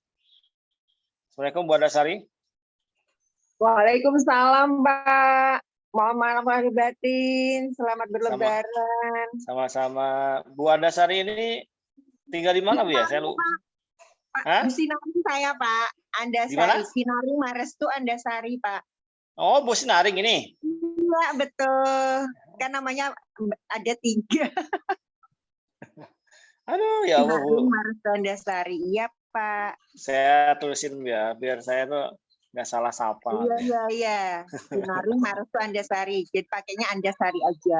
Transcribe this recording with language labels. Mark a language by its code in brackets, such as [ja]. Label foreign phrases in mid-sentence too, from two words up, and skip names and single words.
[id] Assalamualaikum Bu Andasari. Waalaikumsalam Pak. Mohon maaf lahir batin. Selamat berlebaran. Sama-sama. Bu Andasari ini tinggal di mana Bu ya? Saya lupa. Pak, Bu Sinaring saya Pak. Andasari. Sinaring Marestu Andasari Pak. Oh, Bu Sinaring ini? Iya betul. Kan namanya ada 3. Aduh ya Allah Bu. Sinaring Marestu Andasari. Iya Pak. Saya tulisin ya, biar saya tuh nggak salah sapa. Iya. Sinaring Marestu Andasari. Jadi pakainya Andasari aja.